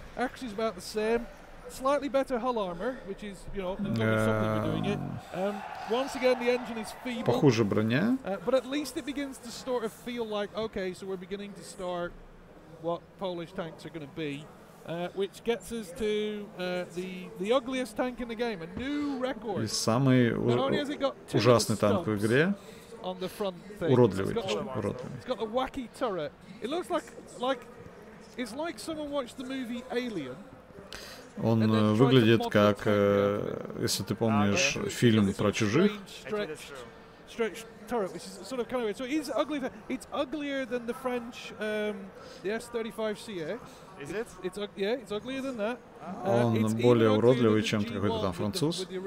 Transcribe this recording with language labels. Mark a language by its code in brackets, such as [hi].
[en] Actually, it's about the same. Slightly better hull armor, which is, you know, something we're doing it. Once again, the engine is feeble. [ru] Похуже броня. [en] But at least it begins to sort of feel like, okay, so we're beginning to start what Polish tanks are going to be. Which gets us to the ugliest tank in the game, a new record. [ru] И самый ужасный танк в игре. Уродливый, уродливый. [en] It's got a wacky turret. It looks like it's like someone watched the movie Alien. [ru] Он выглядит как, если ты помнишь, фильм про чужих. [en] Stretch turret, which is sort of kind of weird. So it's ugly. It's uglier than the French, the S-35CA. Is it? It's uglier than that. [ru] Он более уродливый, чем какой-то там француз.